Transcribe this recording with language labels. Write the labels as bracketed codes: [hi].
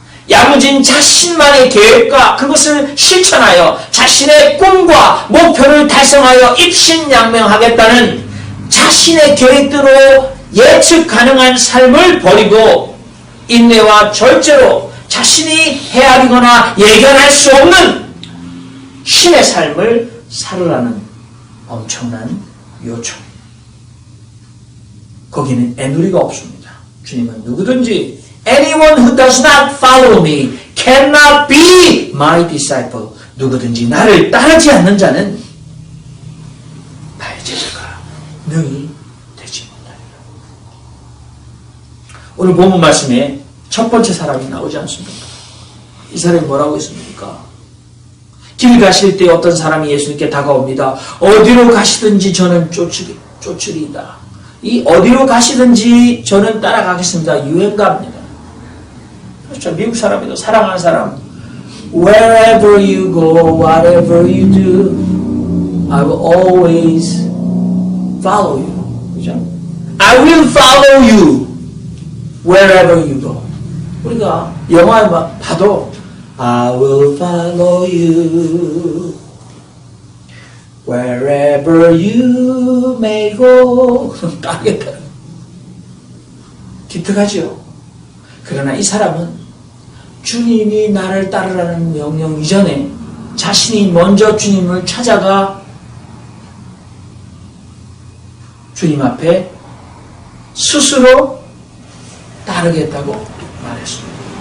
[ko] 야무진 자신만의 계획과 그것을 실천하여 자신의 꿈과 목표를 달성하여 입신양명하겠다는 자신의 계획대로 예측 가능한 삶을 버리고 인내와 절제로 자신이 헤아리거나 예견할 수 없는 신의 삶을 살으라는 엄청난 요청. 거기는 애누리가 없습니다. 주님은 누구든지 [en] Anyone who does not follow me cannot be my disciple. [ko] 누구든지 나를 따르지 않는 자는 나의 제자가 능히 되지 못하리라. 오늘 본문 말씀에 첫 번째 사람이 나오지 않습니까? 이 사람이 뭐라고 했습니까? 길 가실 때 어떤 사람이 예수님께 다가옵니다. 어디로 가시든지 저는 쫓으리이다. 이 어디로 가시든지 저는 따라가겠습니다. 유행가입니다. 그렇죠. 미국 사람이도 사랑하는 사람. [en] Wherever you go, whatever you do, I will always follow you. [ko] 그죠? [en] I will follow you wherever you go. [ko] 우리가 영화에 봐도 [en] I will follow you wherever you may go. [ko] 따르겠다. 기특하죠. 그러나 이 사람은 주님이 나를 따르라는 명령 이전에 자신이 먼저 주님을 찾아가 주님 앞에 스스로 따르겠다고 말했습니다.